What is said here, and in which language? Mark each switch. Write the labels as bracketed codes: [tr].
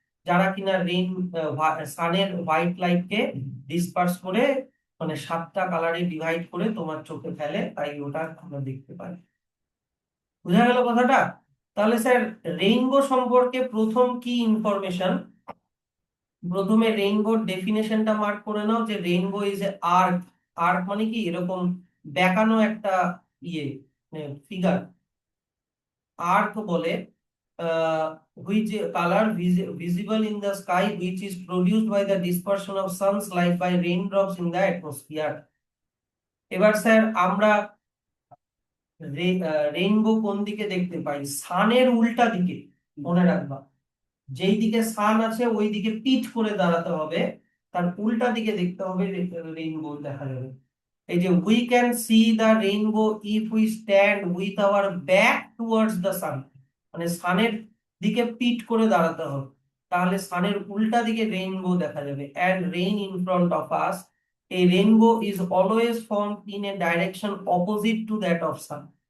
[bn] যারা কিনা সানের white লাইটকে disperse করে মানে 7টা কালারে ডিভাইড করে তোমার চোখে ফেলে, তাই ওটা আমরা দেখতে পাই। বুঝা গেল কথাটা? তাহলে স্যার রেইনবো সম্পর্কে প্রথম কি ইনফরমেশন, প্রথমে রেইনবোর ডেফিনেশনটা মার্ক করে নাও যে [en] Rainbow is a arc. [bn] Arc মানে কি, এরকম বেঁকানো একটা ইয়ে ফিগার, আর্ক বলে, [en] which color visible in the sky which is produced by the dispersion of sun's light by raindrops in the atmosphere। [bn] এবার স্যার আমরা রেইনবো কোন দিকে দেখতে পাই? সানের উল্টা দিকে, মনে রাখবা। যেই দিকে সান আছে ওই দিকে পিঠ করে দাঁড়াতে হবে, তার উল্টা দিকে দেখতে হবে, রেইনবো দেখা যাবে। এই যে [en] we can see the rainbow if we stand with our back towards the sun, [bn] মানে সানের দিকে পিঠ করে দাঁড়াতে হবে, তাহলে সানের উল্টা দিকে রেইনবো দেখা যাবে। [en] And rain in front of us, a rainbow is always formed in a direction opposite to that of sun।